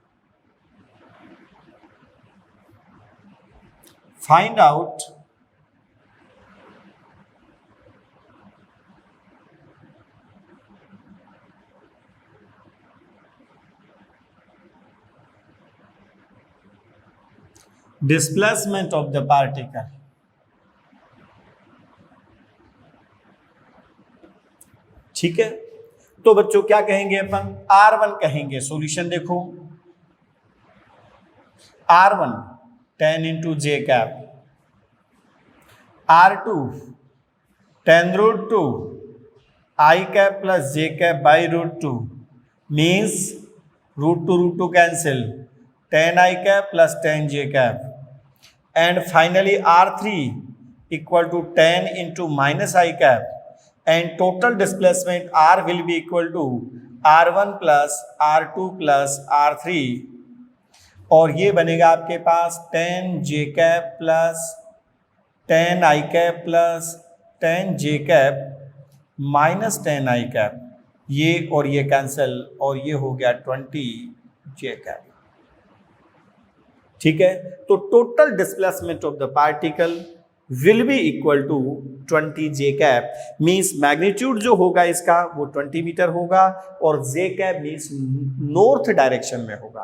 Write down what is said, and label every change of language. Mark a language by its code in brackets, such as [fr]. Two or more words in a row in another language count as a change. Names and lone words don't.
[en] Find out displacement of the particle। [hi] ठीक है, तो बच्चों क्या कहेंगे अपन? [en] R1 कहेंगे। सॉल्यूशन देखो R1 10 into J cap, R2 10 root 2 I cap plus J cap by root 2 means root 2 cancel 10 I cap plus 10 J cap and finally R3 equal to 10 into minus I cap and total displacement R will be equal to R1 plus R2 plus R3 [hi] और ये बनेगा आपके पास [en] 10 J cap plus 10 I cap plus 10 J cap minus 10 I cap, [hi] ये और ये कैंसिल और ये हो गया 20 [en] J cap। [hi] ठीक है, तो [en] total displacement of the particle will be equal to 20 J cap means magnitude [hi] जो होगा इसका वो 20 मीटर होगा और [en] J cap means north direction [hi] में होगा।